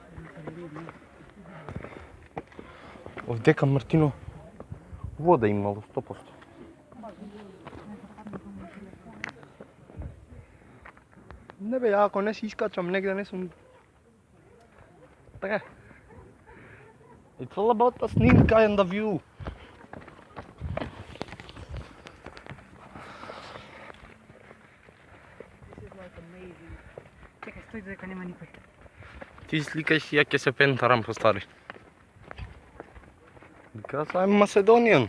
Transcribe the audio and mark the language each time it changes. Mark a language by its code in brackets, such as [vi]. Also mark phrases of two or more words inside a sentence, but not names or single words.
[mk] Овдека Мартино вода имало 100%. Не бе, ја ако не си искачам негде, не сум... Така. [en] It's all about the sneak and the view. [mk] Чекай, стои дека нема никој. Ти сликаш и ја ќе се пентарам по стари. [en] Because I'm Macedonian.